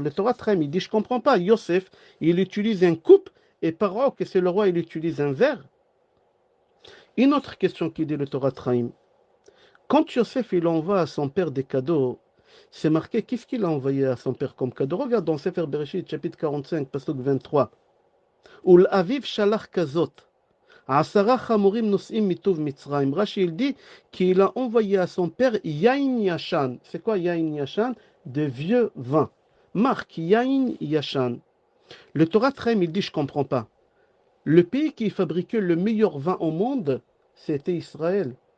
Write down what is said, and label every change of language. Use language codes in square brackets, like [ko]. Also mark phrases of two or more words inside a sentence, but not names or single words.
[fr] Le Torah Traim, il dit, je ne comprends pas. Yosef, il utilise une coupe, et Paro, que c'est le roi, il utilise un verre. Une autre question qui dit le Torah Traim. Quand Yosef, il envoie à son père des cadeaux, c'est marqué, qu'est-ce qu'il a envoyé à son père comme cadeau? Regarde dans Sefer Bereshit, chapitre 45, pasuk 23. [he] ולאביו שלח כזאת. עשרה חמורים נשאים מטוב מצרים. [fr] Rashi, il dit qu'il a envoyé à son père [he] יין ישן. [fr] C'est quoi [he] יין ישן? [fr] De vieux vin. Marque [he] יין ישן. [fr] Le Torah Traim, il dit, je ne comprends pas. Le pays qui fabriquait le meilleur vin au monde, c'était Israël.